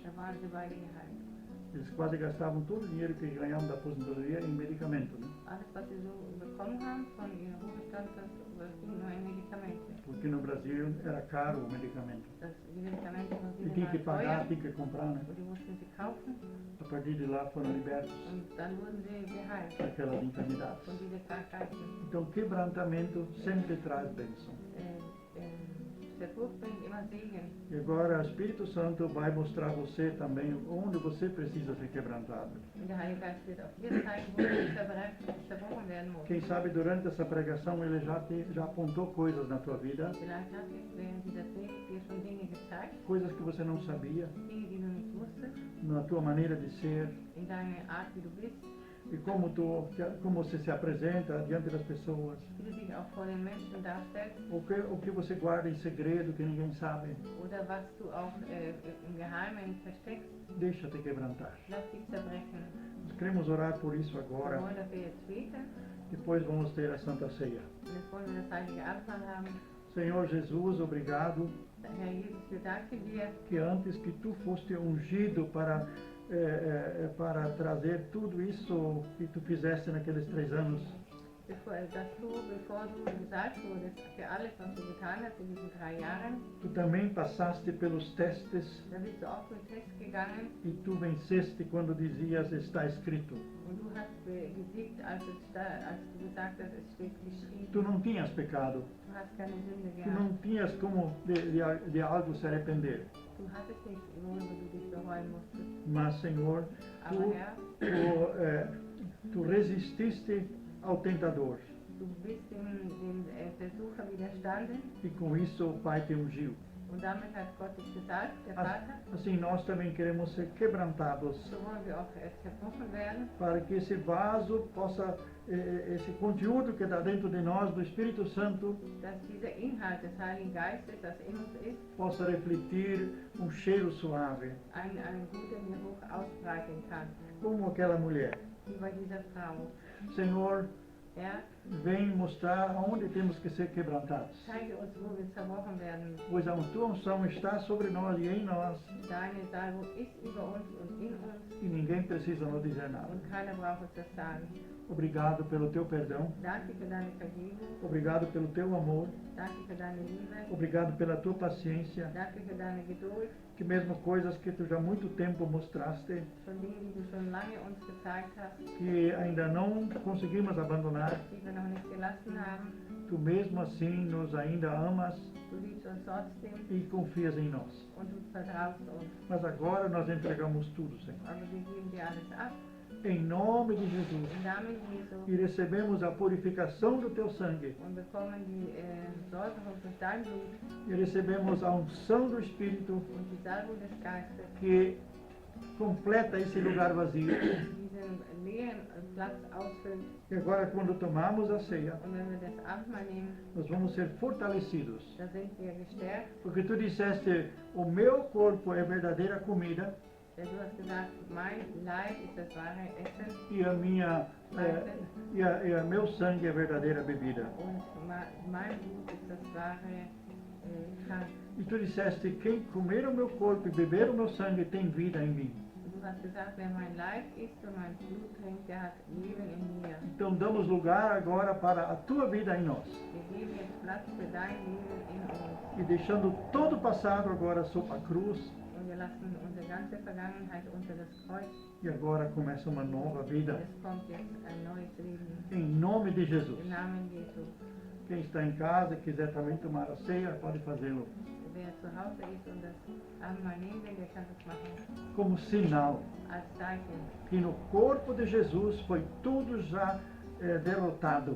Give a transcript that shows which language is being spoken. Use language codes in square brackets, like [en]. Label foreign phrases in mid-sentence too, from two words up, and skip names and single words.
[de] da waren sie beide geheilt. [pt] Eles quase gastavam todo o dinheiro que ganhavam da aposentadoria em medicamento, né? [de] Alles, was sie so bekommen haben von ihrem Ruhestand, das ging nur in Medikamente. [pt] Porque no Brasil era caro o medicamento. [de] Die Medikamente [pt] E [de] sind [pt] tinha que [de] immer [pt] pagar, [de] teuer [pt] tinha que comprar, né? [de] und die mussten sie kaufen [pt] A partir de lá foram libertos [de] und dann wurden sie geheilt [pt] daquelas enfermidades. [de] von dieser Krankheiten. [pt] Então, quebrantamento sempre traz bênção. [de] Der Furcht bringt immer Segen. [pt] E agora o Espírito Santo vai mostrar a você também onde você precisa ser quebrantado. [de] Und der Heilige Geist wird auch dir zeigen, wo du zerbrochen werden musst. [pt] Quem sabe durante essa pregação ele já apontou coisas na tua vida, [de] Vielleicht hat sich während dieser Predigt dir schon Dinge gezeigt, [pt] coisas que você não sabia, [de] Dinge, die du nicht wusstest, [pt] na tua maneira de ser, [de] in deiner Art, wie du bist, [pt] e como você se apresenta diante das pessoas, [de] wie du dich auch vor den Menschen darstellst [pt] o que você guarda em segredo que ninguém sabe. [de] oder was du auch im Geheimen versteckst. [pt] Deixa-te quebrantar. [de] Lass dich zerbrechen. [pt] Nós queremos orar por isso [de] Wir [pt] agora, [de] wollen dafür jetzt beten [pt] depois vamos ter a Santa Ceia. [de] und jetzt wollen wir das Heilige Abendmahl haben. [pt] Senhor Jesus, obrigado [de] Herr Jesus, wir danken dir, [pt] que antes que tu foste ungido para trazer tudo isso que tu fizeste naqueles 3 anos, [de] bevor du gesagt wurdest, für alles, was du getan hast in diesen 3 Jahren, [pt] tu também passaste pelos testes [de] da bist du auch mit Test gegangen [pt] e tu venceste quando dizias está escrito. [de] und du hast gesiegt, als du gesagt hast, es steht geschrieben. [pt] Tu não tinhas pecado, [de] Du hast keine Sünde [pt] tu [de] gehabt. [pt] não tinhas como de algo se arrepender. [de] Du hattest nicht, worüber du dich bereuen musstest. [pt] Mas, Senhor, [de] Aber Herr, [pt] tu resististe ao tentador [de] du bist dem Versucher widerstanden [pt] e com isso o Pai te ungiu. [de] und damit hat Gott dich gesagt, der Vater, [pt] Assim nós também queremos ser quebrantados [de] so wollen wir auch zerbrochen werden, [pt] para que esse vaso possa, esse conteúdo que está dentro de nós, do Espírito Santo, [de] dass dieser Inhalt des Heiligen Geistes, das in uns ist, [pt] possa refletir um cheiro suave, [de] einen guten Geruch ausbreiten kann, [pt] como aquela mulher. [de] wie bei dieser Frau. [pt] Senhor, [de] Herr, [pt] vem mostrar aonde temos que ser quebrantados, [de] zeige uns, wo wir zerbrochen werden müssen. [pt] pois a tua unção está sobre nós e em nós, [de] Deine Salbung ist über uns und in uns [pt] e ninguém precisa nos dizer nada. [de] und keiner braucht uns das sagen. [pt] Obrigado pelo teu perdão, [de] Danke für deine Vergebung, [pt] obrigado pelo teu amor, [de] danke für deine Liebe, [pt] obrigado pela tua paciência, [de] danke für deine Geduld, [pt] que mesmo coisas que tu já há muito tempo mostraste, [de] von Dingen, die du schon lange uns gezeigt hast, [pt] que ainda não conseguimos abandonar, [de] die wir noch nicht gelassen haben. [pt] tu mesmo assim nos ainda amas [de] Du liebst uns trotzdem [pt] e confias em nós. [de] und du vertraust uns. [pt] Mas agora nós entregamos tudo, Senhor. [de] Aber wir geben dir alles ab [pt] em nome de Jesus. [de] im Namen Jesu [pt] E recebemos a purificação do teu sangue. [de] und bekommen die Säuberung durch dein Blut [pt] E recebemos a unção do Espírito [de] und die Salbung des Geistes, [pt] que completa esse lugar vazio. [de] diesen leeren Platz ausfüllt. [pt] E agora, quando tomamos a ceia, [de] Und wenn wir das Abendmahl nehmen, [pt] nós vamos ser fortalecidos. [de] da sind wir gestärkt. [pt] Porque tu disseste, o meu corpo é verdadeira comida [de] Denn du hast gesagt, mein Leib ist das wahre Essen [pt] e meu sangue é verdadeira bebida. [de] und mein Blut ist das wahre Trank. [pt] E tu disseste, quem comer o meu corpo e beber o meu sangue tem vida em mim. [de] Und du hast gesagt, wer mein Leib isst und mein Blut trinkt, der hat Leben in mir. [pt] Então damos lugar agora para a tua vida em nós. [de] Wir geben jetzt Platz für dein Leben in uns. [pt] E deixando todo o passado agora sob a cruz. [de] Und wir lassen unsere ganze Vergangenheit unter das Kreuz. [pt] E agora começa uma nova vida. [de] Es kommt jetzt ein neues Leben. [pt] Em nome de Jesus. [de] Im Namen Jesu. [pt] Quem está em casa e quiser também tomar a ceia, pode fazê-lo. [de] Wer zu Hause ist und das Abendmahl nehmen will, der kann das machen. [pt] Como sinal [de] Als Zeichen. [pt] que no corpo de Jesus foi tudo já derrotado.